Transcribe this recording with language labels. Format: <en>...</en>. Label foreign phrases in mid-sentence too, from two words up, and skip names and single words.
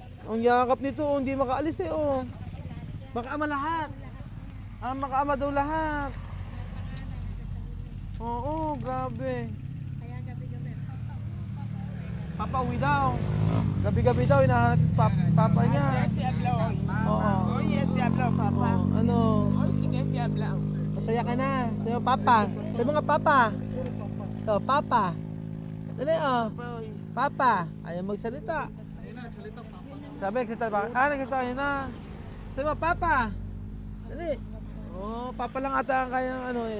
<tl>Ang yakap nito, oh, hindi makaalis eh oh. Makaama lahat. Makaama daw lahat. Oo, grabe. Papa uwi daw. Gabi-gabi daw, hinahanap yung papa niya.</tl> <es>Este habla hoy.</es> <tl>Oo.</tl> <es>Hoy este habla, papá.</es> <tl>Oh, ano?</tl> <es>Hoy sí que este habla.</es> <tl>Masaya ka na. Sabi mo, papa. Sabi mo nga, papa. Oh, papa. Dali, oh. Hoy. Papa. Ayaw magsalita. Sabi, nagsalita ba? Nagsalita yun na. Sabi mo, papa. Dali. Oh, papa lang ata ang kayang ano yun.</tl>